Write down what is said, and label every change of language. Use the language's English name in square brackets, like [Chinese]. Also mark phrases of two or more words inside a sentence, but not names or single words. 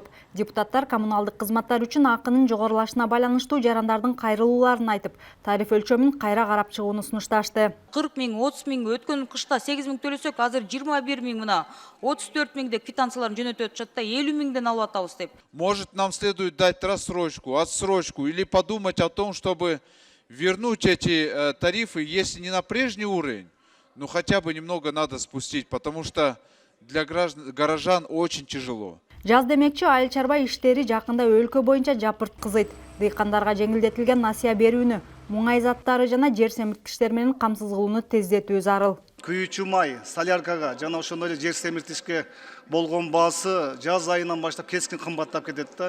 [Kyrgyz] Депутаттар коммуналдык кызматтар үчүн акынын жогорулашына байланыштуу жарандардын кайрылууларын айтып, тариф өлчөмүн кайра карап чыгууну сунушташты. 40 миң, 30 миң, өткөн кышта 8 миң төлөсөк, азыр 21 миң мына 34 миңде квитанцияларын жөнөтүп атышат да 50 миңден алып атабыз деп. [Russian] Может, нам следует дать рассрочку, отсрочку или подумать о том, чтобы вернуть эти тарифы, если не на прежний уровень, но хотя бы немного надо спустить, потому что для горожан очень тяжело. [Kyrgyz] Жаз демекчи, айыл чарба иштери жакында өлкө боюнча жапырт кызыйт. Дыйкандарга жеңилдетилген насыя берүүнү, муңай заттары жана жер семирткичтер менен камсыз кылууну тездетүү зарыл. Күйүүчү май, соляркага жана ошондой эле жер семиртишке болгон баасы жаз айынан баштап кескин кымбаттап кетет да.